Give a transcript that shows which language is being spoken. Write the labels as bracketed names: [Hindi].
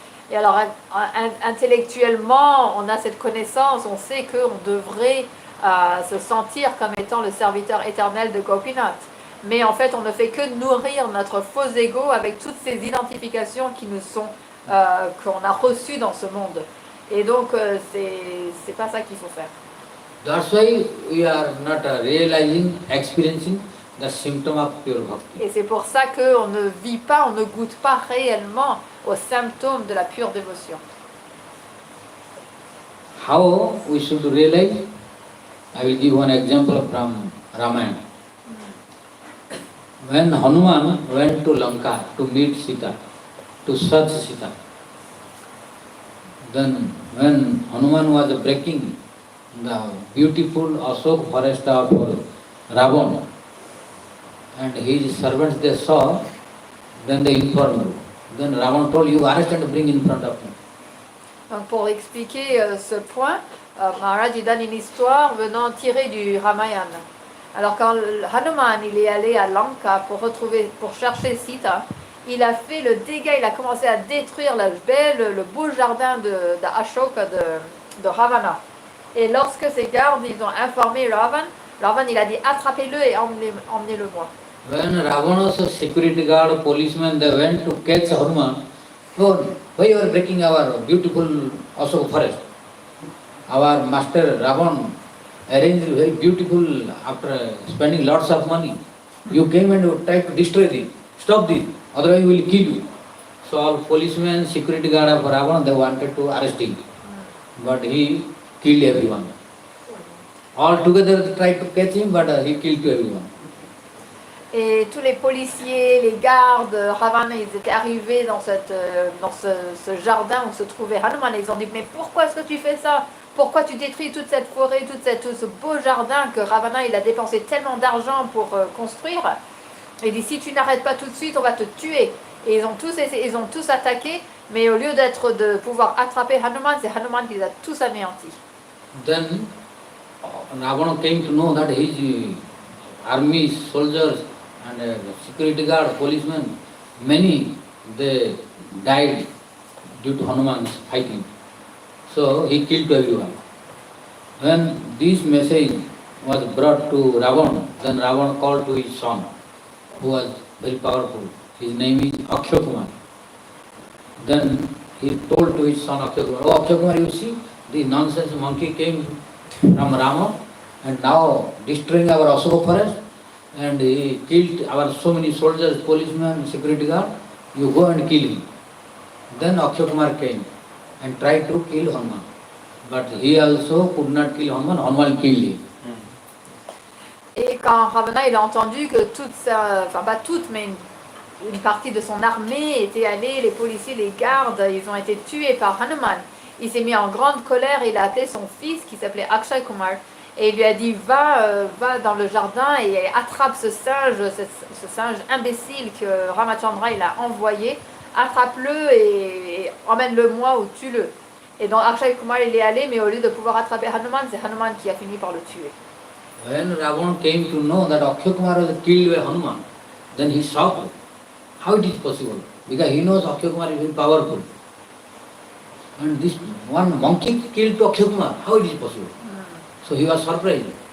[French] Et alors, intellectuellement, on a cette connaissance, on sait qu'on devrait se sentir comme étant le serviteur éternel de Gopinath. Mais en fait, on ne fait que nourrir notre faux ego avec toutes ces identifications qui nous sont qu'on a reçu dans ce monde. Et donc, c'est pas ça qu'il faut faire. [English] That's why we are not realizing, experiencing the symptom of pure bhakti. [French] Et c'est pour ça qu'on ne vit pas, on ne goûte pas réellement aux symptômes de la pure dévotion. [English] How we should realize? I will give one example from Ramayana. When Hanuman went to Lanka to meet Sita, to search Sita, then when Hanuman was breaking the beautiful Ashok forest of Ravan, and his servants they saw, then they informed. Then Ravan told, you arrest and bring in front of me. [French] Donc pour expliquer ce point, Maharaj il donne une histoire venant tirée du Ramayana. Alors quand Hanuman il est allé à Lanka pour chercher Sita, il a fait le dégât, il a commencé à détruire le beau jardin d'Ashoka de Ravana. Et lorsque ses gardes ils ont informé Ravan il a dit attrapez-le et emmenez-le-moi. [English] When Ravana's security guard, policemen, they went to catch Hanuman, oh, why you are breaking our beautiful Ashok forest? Our master Ravan arranged very beautiful after spending lots of money. You came and tried to destroy this. Stop this, otherwise we will kill you. So all policemen, security guard of Ravan, they wanted to arrest him. But he killed everyone. All together they tried to catch him, but he killed everyone. [French] Et tous les policiers, les gardes, Ravana, ils étaient arrivés dans ce jardin où se trouvait Hanuman. Ils ont dit, mais pourquoi est-ce que tu fais ça? Pourquoi tu détruis toute cette forêt, tout ce beau jardin que Ravana il a dépensé tellement d'argent pour construire? Il dit, si tu n'arrêtes pas tout de suite, on va te tuer. Et ils ont tous attaqué, mais au lieu de pouvoir attraper Hanuman, c'est Hanuman qui les a tous anéantis. [English] Then Ravana came to know that his army, soldiers, and security guard, policemen, many they died due to Hanuman's fighting. So he killed everyone. When this message was brought to Ravan, then Ravan called to his son, who was very powerful. His name is Akshay Kumar. Then he told to his son Akshay Kumar, oh Akshay Kumar, you see, the nonsense monkey came from Rama and now destroying our Ashok forest, and he killed our so many soldiers, policemen, security guard. You go and kill him. Then Akshay Kumar came and tried to kill Hanuman. But he also could not kill Hanuman, Hanuman killed him. [French] Et quand Ravana il a entendu que pas toute, mais une partie de son armée était allée, les policiers, les gardes, ils ont été tués par Hanuman, il s'est mis en grande colère, il a appelé son fils qui s'appelait Akshay Kumar et il lui a dit va dans le jardin et attrape ce singe imbécile que Ramachandra il a envoyé, attrape-le et emmène-le-moi ou tue-le. Et donc Akshay Kumar il est allé, mais au lieu de pouvoir attraper Hanuman, c'est Hanuman qui a fini par le tuer. [English] When Ravana came to know that Akshay Kumar was killed by Hanuman, then he shocked. How it is possible? Because he knows Akshay Kumar is very powerful. And this one monkey killed Akshay Kumar, how it is possible? So he was surprised.